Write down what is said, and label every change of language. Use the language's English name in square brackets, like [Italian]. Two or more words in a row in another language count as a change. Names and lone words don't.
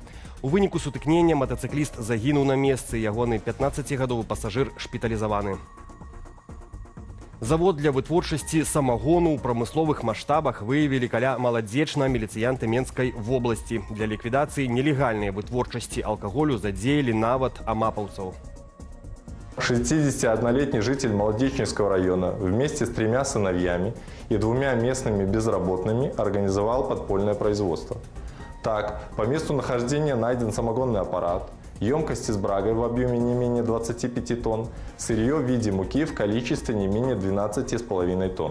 [Belarusian] У выніку сутыкнення матацыкліст загінуў на месцы, ягоны 15-гадовы пасажыр шпіталізаваны. Завод для вытворчасці самагону ў прамысловых маштабах выявілі каля маладзечна-міліцыянты Менскай вобласці. Для ліквідацыі нелегальнай вытворчасці алкаголю задзеялі нават амапаўцаў. [Russian] 61-летний житель Молодечнинского района вместе с 3 сыновьями и 2 местными безработными организовал подпольное производство. Так, по месту нахождения найден самогонный аппарат, емкости с брагой в объеме не менее 25 тонн, сырье в виде муки в количестве не менее 12,5 тонн.